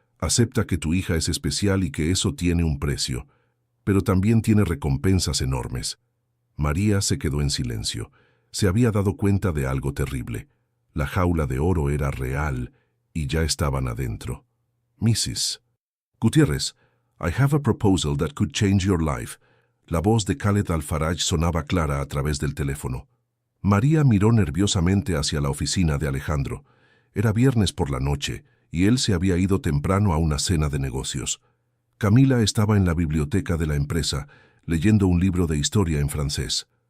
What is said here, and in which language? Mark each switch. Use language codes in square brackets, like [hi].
[es] Acepta que tu hija es especial y que eso tiene un precio. Pero también tiene recompensas enormes. María se quedó en silencio. Se había dado cuenta de algo terrible. La jaula de oro era real y ya estaban adentro. [en] Mrs. Gutiérrez, I have a proposal that could change your life. [es] La voz de Khaled Al-Faraj sonaba clara a través del teléfono. María miró nerviosamente hacia la oficina de Alejandro. Era viernes por la noche y él se había ido temprano a una cena de negocios. Camila estaba en la biblioteca de la empresa, leyendo un libro de historia en francés.